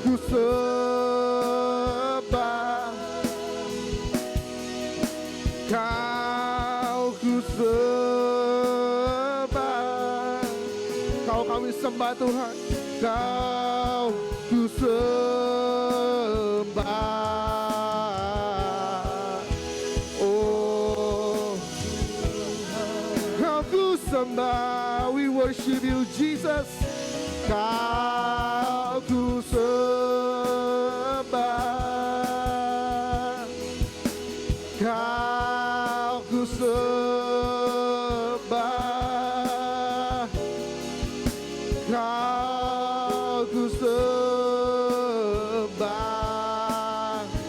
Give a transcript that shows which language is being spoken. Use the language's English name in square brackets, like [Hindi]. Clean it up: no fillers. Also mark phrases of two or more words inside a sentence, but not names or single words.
[Indonesian] sembah, Kau ku sembah, Kau kami sembah Tuhan, Kau ku sembah. Oh, Kau ku sembah, [English] we worship you Jesus. [Indonesian] Kau ku sembah, Kau ku sembah, Kau ku sembah.